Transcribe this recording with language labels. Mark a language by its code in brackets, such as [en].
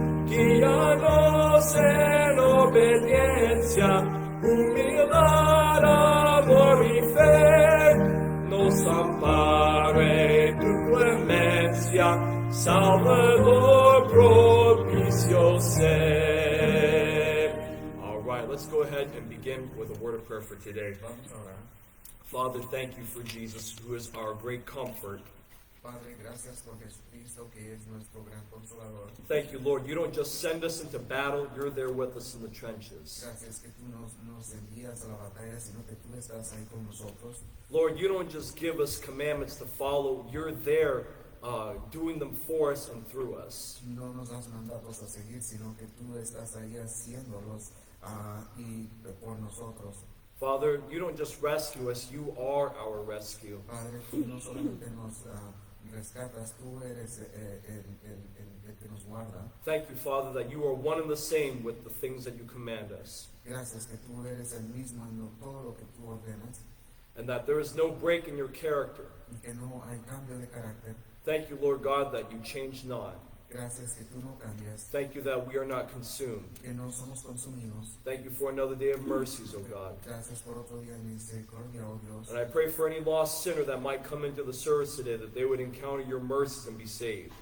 [es] Guíanos en obediencia, humildad, amor y fe, nos ampare tu clemencia, Salvador propicio sé. [en] All right, let's go ahead and begin with a word of prayer for today. Father, thank you for Jesus, who is our great comfort. [es] Padre, gracias por Jesucristo, que es nuestro gran consolador. [en] Thank you, Lord. You don't just send us into battle, you're there with us in the trenches. [es] Gracias que tú nos envías a la batalla, sino que tú estás ahí con nosotros. [en] Lord, you don't just give us commandments to follow, you're there doing them for us and through us. [es] No nos das mandatos a seguir, sino que tú estás ahí haciéndolos y por nosotros. [en] Father, you don't just rescue us, you are our rescue. [es] Padre, tú no solamente nos rescatas, tú eres el que nos guarda. [en] Thank you, Father, that you are one and the same with the things that you command us, [es] Gracias que tú eres el mismo en todo lo que tú ordenas [en] and that there is no break in your character. [es] y que no hay cambio de carácter. [en] Thank you, Lord God, that you change not. [es] Gracias que tú no cambias, [en] Thank you that we are not consumed. [es] que no somos consumidos. [en] Thank you for another day of mercies, O God. [es] Gracias por otro día de misericordia, oh Dios. [en] And I pray for any lost sinner that might come into the service today, that they would encounter your mercies and be saved.